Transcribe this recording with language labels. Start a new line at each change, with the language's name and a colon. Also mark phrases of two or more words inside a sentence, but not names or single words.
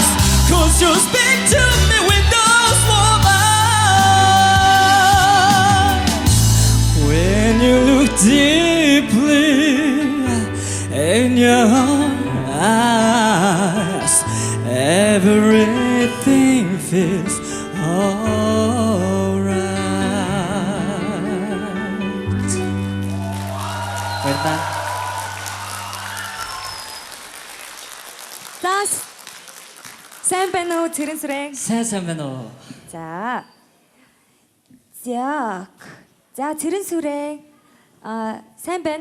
English: 'Cause you speak to me with those warm eyes. When you look deeply in your eyes, everything life is alright.
Mongolian: Баярлалаа. За сайн байна уу Цэрэн сүрэн? Сайн байна уу? За. За Цэрэн сүрэн сайн байна.